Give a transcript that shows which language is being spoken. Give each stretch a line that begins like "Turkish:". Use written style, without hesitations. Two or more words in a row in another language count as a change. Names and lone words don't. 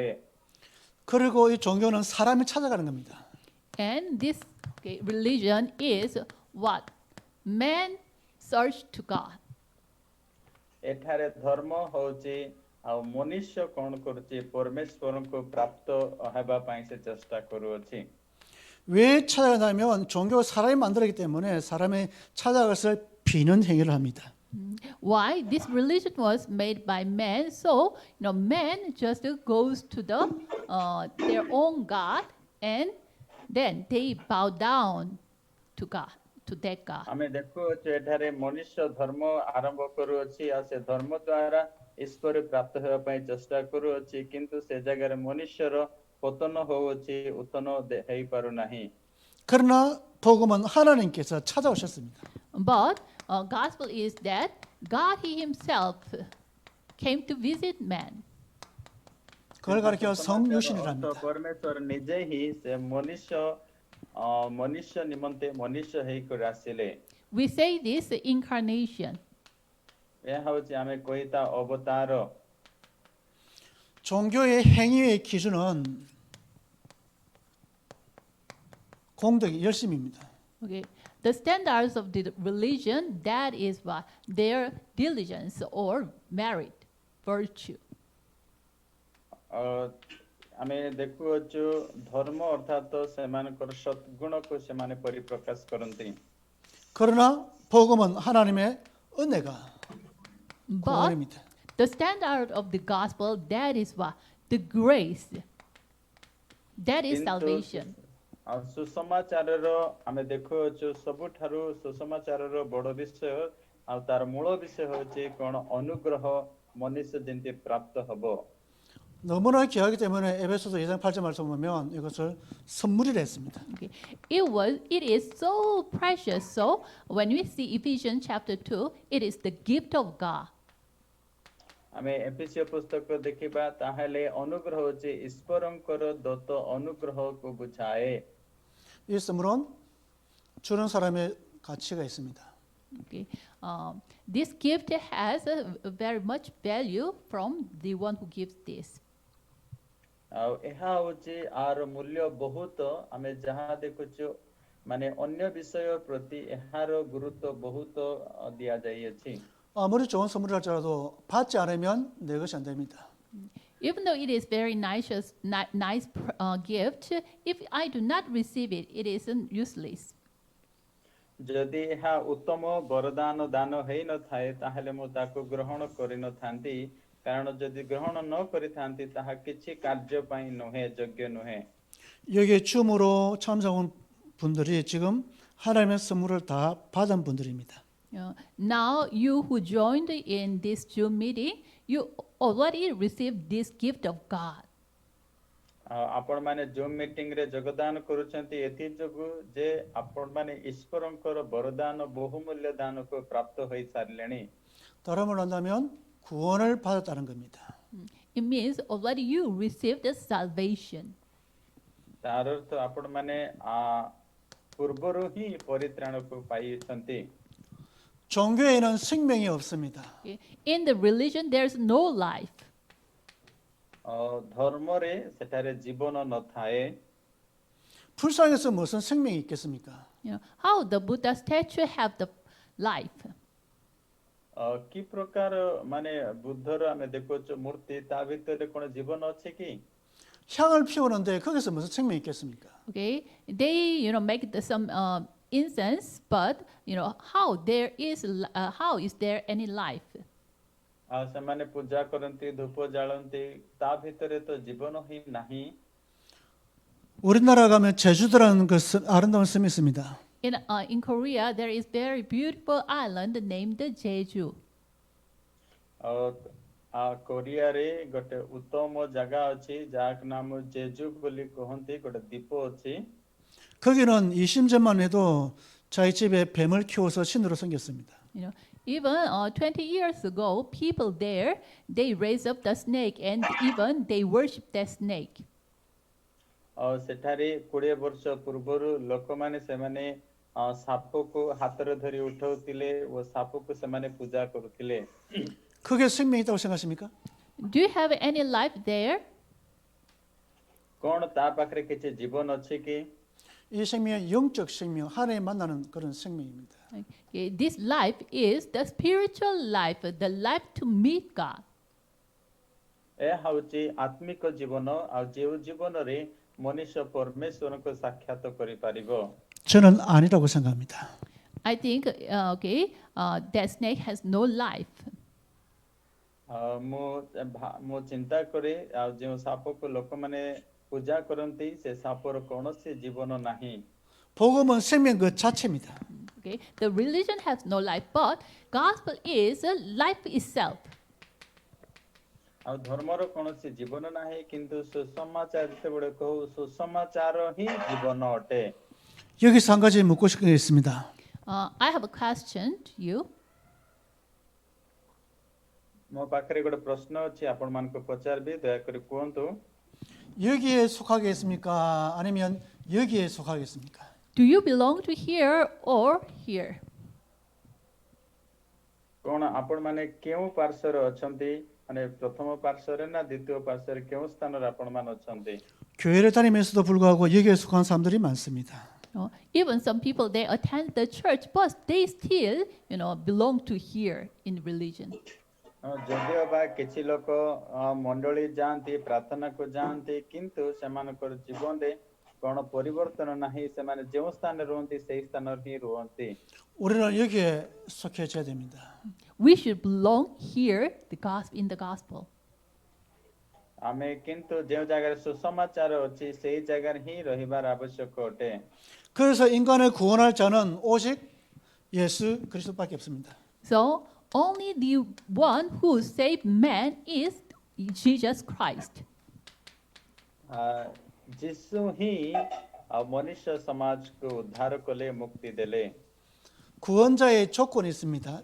Korean: 그리고 이 종교는 사람이 찾아가는 겁니다.
English: And this religion is what? Man search to God.
Odia: ଏଠାରେ ଧର୍ମ ହଉଛି ଆଉ ମନୁଷ୍ୟ କଣ କରୁଛି ପରମେଶ୍ୱରଙ୍କୁ ପ୍ରାପ୍ତ ହେବା ପାଇଁ ସେ ଚେଷ୍ଟା କରୁଅଛି।
Korean: 왜 찾아가냐면 종교 사람이 만들었기 때문에 사람이 찾아가서 비는 행위를 합니다.
English: Why? This religion was made by man, so man just goes to their own God, and then they bow down to God, to that God.
Odia: ଆମେ ଦେଖୁଅଛୁ ଏଠାରେ ମନୁଷ୍ୟ ଧର୍ମ ଆରମ୍ଭ କରୁଅଛି ଆଉ ସେ ଧର୍ମ ଦ୍ୱାରା ଈଶ୍ୱର ପ୍ରାପ୍ତ ହେବା ପାଇଁ ଚେଷ୍ଟା କରୁଅଛି କିନ୍ତୁ ସେ ଜାଗାରେ ମନୁଷ୍ୟର ପତନ ହଉଅଛି ଉତ୍ତନ ହେଇପାରୁନାହିଁ।
Korean: 그러나 복음은 하나님께서 찾아오셨습니다.
English: But gospel is that God He Himself came to visit man.
Korean: 그걸 가리켜 성육신이랍니다.
Odia: ପରମେଶ୍ୱର ନିଜେ ହିଁ ସେ ମନୁଷ୍ୟ ନିମନ୍ତେ ମନୁଷ୍ୟ ହେଇକରି ଆସିଲେ।
English: We say this incarnation.
Odia: ଏହା ହଉଛି ଆମେ କହିତା ଅବତାର।
Korean: 종교의 행위의 기준은 공덕이 열심입니다.
English: Okay, the standards of the religion, that is what their diligence or merit, virtue.
Odia: ଆମେ ଦେଖୁଅଛୁ ଧର୍ମ ଅର୍ଥାତ ସେମାନଙ୍କର ସଦ୍ଗୁଣକୁ ସେମାନେ ପରିପ୍ରକାଶ କରନ୍ତି।
Korean: 그러나 복음은 하나님의 은혜가
English: But
Korean: 구원입니다.
English: the standard of the gospel, that is what the grace, that is salvation.
Odia: ଆଉ ସୁସମାଚାରର ଆମେ ଦେଖୁଅଛୁ ସବୁଠାରୁ ସୁସମାଚାରର ବଡ଼ ବିଷୟ ଆଉ ତାର ମୂଳ ବିଷୟ ହେଉଛି କଣ ଅନୁଗ୍ରହ ମନୁଷ୍ୟ ଯେମିତି ପ୍ରାପ୍ତ ହବ।
Korean: 너무나 귀하기 때문에 에베소서 2장 8절 말씀 보면 이것을 선물이라 했습니다.
English: Okay. It is so precious. So when we see Ephesians chapter 2, it is the gift of God.
Odia: ଆମେ ଏଫେସୀୟ ପୁସ୍ତକ ଦେଖିବା ତାହେଲେ ଅନୁଗ୍ରହ ହେଉଛି ଈଶ୍ୱରଙ୍କର ଦତ୍ତ ଅନୁଗ୍ରହକୁ ବୁଝାଏ।
Korean: 이 선물은 주는 사람의 가치가 있습니다.
English: Okay. This gift has a very much value from the one who gives this.
Odia: ଆଉ ଏହା ହେଉଛି ଆର ମୂଲ୍ୟ ବହୁତ ଆମେ ଯାହା ଦେଖୁଛୁ ମାନେ ଅନ୍ୟ ବିଷୟ ପ୍ରତି ଏହାର ଗୁରୁତ୍ୱ ବହୁତ ଦିଆଯାଇଅଛି।
Korean: 아무리 좋은 선물을 할지라도 받지 않으면 내 것이 안 됩니다.
English: Even though it is very nice gift, if I do not receive it, it isn't useless.
Odia: ଯଦି ଏହା ଉତ୍ତମ ବରଦାନ ଦାନ ହେଇନଥାଏ ତାହେଲେ ମୁଁ ତାକୁ ଗ୍ରହଣ କରିନଥାନ୍ତି କାରଣ ଯଦି ଗ୍ରହଣ ନ କରିଥାନ୍ତି ତାହା କିଛି କାର୍ଯ୍ୟ ପାଇଁ ନୁହେଁ ଯୋଗ୍ୟ ନୁହେଁ।
Korean: 여기에 줌으로 참석한 분들이 지금 하나님의 선물을 다 받은 분들입니다.
English: Now you who joined in this Zoom meeting, you already received this gift of God.
Odia: ଆପଣମାନେ ଜୁମ୍ ମିଟିଂରେ ଯୋଗଦାନ କରୁଛନ୍ତି ଏଥି ଯୋଗୁଁ ଯେ ଆପଣମାନେ ଈଶ୍ୱରଙ୍କର ବରଦାନ ବହୁମୂଲ୍ୟ ଦାନକୁ ପ୍ରାପ୍ତ ହୋଇସାରିଲେଣି।
Korean: 다른 말로 한다면 구원을 받았다는 겁니다.
English: It means already you received the salvation.
Odia: ତାର ଅର୍ଥ ଆପଣ ମାନେ ପୂର୍ବରୁ ହିଁ ପରିତ୍ରାଣକୁ ପାଇଛନ୍ତି।
Korean: 종교에는 생명이 없습니다.
English: Okay? In the religion, there's no life.
Odia: ଧର୍ମରେ ସେଠାରେ ଜୀବନ ନଥାଏ।
Korean: 불상에서 무슨 생명이 있겠습니까?
English: How the Buddha statue have the life?
Odia: କି ପ୍ରକାର ମାନେ ବୁଦ୍ଧର ଆମେ ଦେଖୁଛୁ ମୂର୍ତ୍ତି ତା ଭିତରେ କଣ ଜୀବନ ଅଛି କି?
Korean: 향을 피우는데 거기서 무슨 생명이 있겠습니까?
English: Okay, they make some incense, but how is there any life?
Odia: ସେମାନେ ପୂଜା କରନ୍ତି ଧୂପ ଜାଳନ୍ତି ତା ଭିତରେ ତ ଜୀବନ ହିଁ ନାହିଁ।
Korean: 우리나라 가면 제주도라는 그 아름다운 섬이 있습니다.
English: In Korea, there is very beautiful island named Jeju.
Odia: କୋରିଆରେ ଗୋଟେ ଉତ୍ତମ ଜାଗା ଅଛି ଯାହାକୁ ନାମ ଜେଜୁ ବୋଲି କହନ୍ତି ଗୋଟେ ଦ୍ୱୀପ ଅଛି।
Korean: 거기는 20년만 해도 자기 집에 뱀을 키워서 신으로 섬겼습니다.
English: Even 20 years ago, people there, they raise up the snake and even they worship that snake.
Odia: ସେଠାରେ 20 ବର୍ଷ ପୂର୍ବରୁ ଲୋକମାନେ ସେମାନେ ସାପକୁ ହାତରେ ଧରି ଉଠାଉଥିଲେ ଓ ସାପକୁ ସେମାନେ ପୂଜା କରୁଥିଲେ।
Korean: 그게 생명이 있다고 생각하십니까?
English: Do you have any life there?
Odia: କଣ ତା ପାଖରେ କିଛି ଜୀବନ ଅଛି କି?
Korean: 이 생명은 영적 생명, 하나님 만나는 그런 생명입니다.
English: Okay, this life is the spiritual life, the life to meet God.
Odia: ଏହା ହେଉଛି ଆତ୍ମିକ ଜୀବନ ଆଉ ଯେଉଁ ଜୀବନରେ ମନୁଷ୍ୟ ପରମେଶ୍ୱରଙ୍କ ସାକ୍ଷାତ କରିପାରିବ।
Korean: 저는 아니라고 생각합니다.
English: I think, that snake has no life.
Odia: ମୁଁ ଚିନ୍ତା କରେ ଆଉ ଯେଉଁ ସାପକୁ ଲୋକମାନେ ପୂଜା କରନ୍ତି ସେ ସାପର କୌଣସି ଜୀବନ ନାହିଁ।
Korean: 복음은 생명 그 자체입니다.
English: Okay, the religion has no life, but gospel is life itself.
Odia: ଆଉ ଧର୍ମର କୌଣସି ଜୀବନ ନାହିଁ କିନ୍ତୁ ସୁସମାଚାର ଯେତେବେଳେ କହୁ ସୁସମାଚାର ହିଁ ଜୀବନ ଅଟେ।
Korean: 여기서 한 가지 묻고 싶은 게 있습니다.
English: I have a question to you.
Odia: ମୋ ପାଖରେ ଗୋଟେ ପ୍ରଶ୍ନ ଅଛି ଆପଣ ମାନଙ୍କୁ ପଚାରିବି ଦୟାକରି କୁହନ୍ତୁ।
Korean: 여기에 속하겠습니까? 아니면 여기에 속하겠습니까?
English: Do you belong to here or here?
Odia: କଣ ଆପଣ ମାନେ କେଉଁ ପାର୍ଶ୍ୱରେ ଅଛନ୍ତି? ମାନେ ପ୍ରଥମ ପାର୍ଶ୍ୱରେ ନା ଦ୍ୱିତୀୟ ପାର୍ଶ୍ୱରେ କେଉଁ ସ୍ଥାନରେ ଆପଣ ମାନେ ଅଛନ୍ତି?
Korean: 교회를 다니면서도 불구하고 여기에 속한 사람들이 많습니다.
English: Even some people they attend the church, but they still, belong to here in religion.
Odia: ଯଦିଓ ବା କିଛି ଲୋକ ମଣ୍ଡଳୀ ଯାଆନ୍ତି ପ୍ରାର୍ଥନାକୁ ଯାଆନ୍ତି କିନ୍ତୁ ସେମାନଙ୍କର ଜୀବନରେ କଣ ପରିବର୍ତ୍ତନ ନାହିଁ ସେମାନେ ଯେଉଁ ସ୍ଥାନରେ ରୁହନ୍ତି ସେହି ସ୍ଥାନରେ ହିଁ ରୁହନ୍ତି।
Korean: 우리는 여기에 속해져야 됩니다.
English: We should belong here, in the gospel.
Odia: ଆମେ କିନ୍ତୁ ଯେଉଁ ଜାଗାରେ ସୁସମାଚାର ଅଛି ସେହି ଜାଗାରେ ହିଁ ରହିବାର ଆବଶ୍ୟକ ଅଟେ।
Korean: 그래서 인간을 구원할 자는 오직 예수 그리스도밖에 없습니다.
English: So only the one who saved man is Jesus Christ.
Odia: ଯୀଶୁ ହିଁ ମନୁଷ୍ୟ ସମାଜକୁ ଉଦ୍ଧାର କଲେ ମୁକ୍ତି ଦେଲେ।
Korean: 구원자의 조건이 있습니다.